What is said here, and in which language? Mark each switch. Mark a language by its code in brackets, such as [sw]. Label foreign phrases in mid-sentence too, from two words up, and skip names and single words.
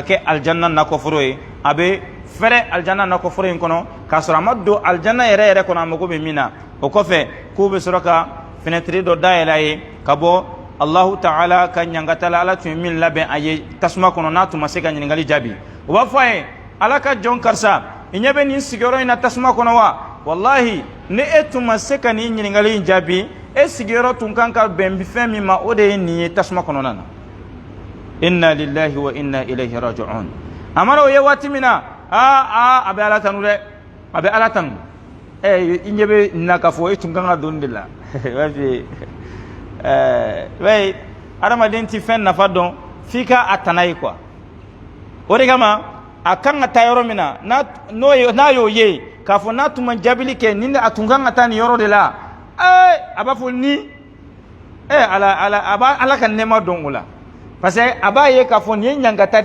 [bm] kɛ aljanna nakɔforo ye a bɛ fɛrɛ aljanna nakɔforo in kɔnɔ k'a sɔrɔ a ma don aljanna yɛrɛ kɔnɔ a mago bɛ min na o kɔfɛ k'u bɛ sɔrɔ ka fenêtre dɔ dayɛlɛ a ye ka bɔ Allahu ta'ala ka ɲangata la ala tun ye min labɛn a ye tasuma kɔnɔ n'a tun ma se ka ɲininkali jaabi o b'a fɔ a ye ala ka jɔn karisa i ɲɛ bɛ nin sigiyɔrɔ in na tasuma kɔnɔ wa wallahi ni e tun ma se ka nin ɲininkali in jaabi e sigiyɔrɔ tun kan ka bɛn fɛn min ma o de ye nin ye tasuma kɔnɔna na [ar] إنا لله وإنا إليه راجعون [bm] amara o ye waati min na a bɛ ala tanu dɛ a bɛ ala tanu i ɲɛ bɛ nin na k'a fɔ e tun kan ka don de la ouais adamaden ti fɛn nafa dɔn f'i ka a tana ye quoi o de kama a kan ka taa yɔrɔ min na n'a y'o ye k'a fɔ n'a tun ma jaabili kɛ nin a tun kan ka taa nin yɔrɔ de la a b'a fɔ ni ala ka nɛɛma dɔn o la [fr] parce que [bm] a b'a ye k'a fɔ nin ye ɲangata